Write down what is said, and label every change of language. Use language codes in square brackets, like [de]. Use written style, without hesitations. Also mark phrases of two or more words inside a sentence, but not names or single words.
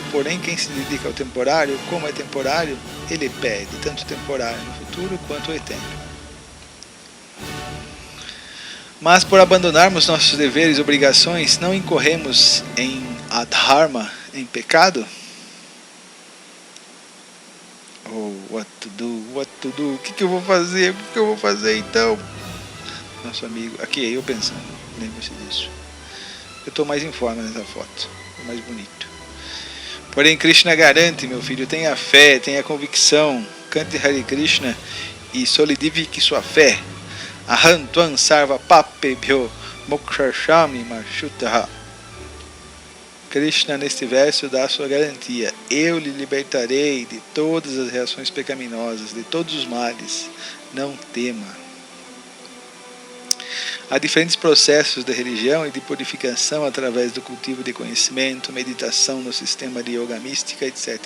[pt] Porém, quem se dedica ao temporário, como é temporário, ele perde tanto o temporário no futuro quanto o eterno. Mas por abandonarmos nossos deveres e obrigações, não incorremos em adharma, em pecado? [en] Oh, what to do, [pt] o que eu vou fazer, então? Nosso amigo, aqui eu pensando, lembre-se disso. Eu estou mais em forma nessa foto, mais bonito. Porém, Krishna garante, meu filho, tenha fé, tenha convicção, cante Hare Krishna e solidifique sua fé. [sa] अहं त्वां सर्व पापेभ्यो मोक्षयिष्यामि माशुचः. [pt] Krishna, neste verso, dá a sua garantia. Eu lhe libertarei de todas as reações pecaminosas, de todos os males. Não tema. Há diferentes processos de religião e de purificação através do cultivo de conhecimento, meditação no sistema de yoga mística, etc.